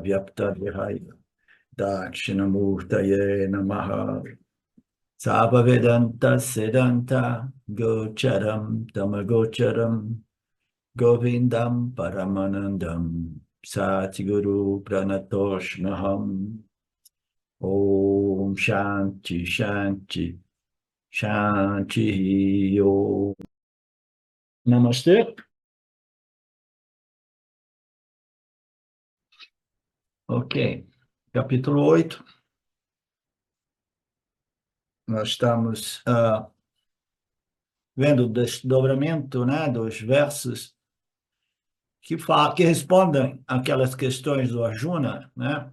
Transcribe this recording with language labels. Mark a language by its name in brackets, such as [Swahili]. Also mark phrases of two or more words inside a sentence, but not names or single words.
[Sanskrit] व्याप्त विहाय दक्षिणामूर्तये नमः सव वेदान्त सेदान्त गोचरम् तमगोचरम् गोविन्दम् परमानन्दम् सद्गुरु प्रणतोष्णहम् ॐ शान्तिः शान्तिः शान्तिः ॐ. [Portuguese] Namastê. Ok. Capítulo 8. Nós estamos vendo o desdobramento, né, dos versos que respondem aquelas questões do Arjuna, né?